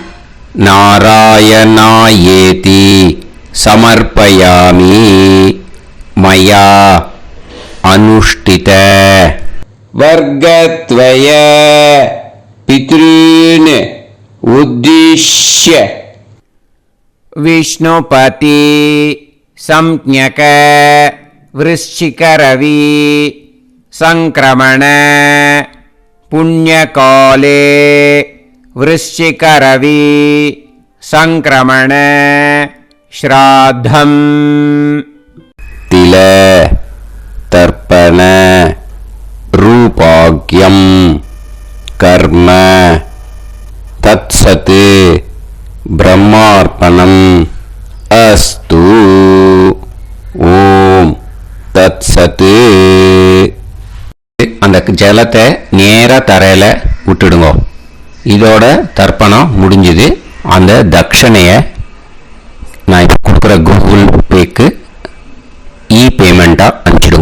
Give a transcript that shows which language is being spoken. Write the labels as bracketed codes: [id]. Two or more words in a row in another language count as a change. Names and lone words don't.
[sa] नारायणायेति समर्पयामि मया अनुष्ठित वर्गद्वय पितॄन् उद्दिश्य विष्णुपति संज्ञक वृश्चिकरवि संक्रमण पुण्यकाले वृश्चिकरवि संक्रमण श्राद्धम् तिल तर्पण रूपाग्यं कर्म तत्सत् ब्रह्मार्पणम् अस्तु ॐ तत्सत्. [ta] அந்த ஜலத்தை நேராக தரையில் விட்டுடுங்க. இதோட தர்ப்பணம் முடிஞ்சுது. அந்த தட்சணையை நான் இப்போ கொடுக்குற கூகுள் பேக்கு பேமெண்ட்டாக அனுப்பிச்சிடுங்க.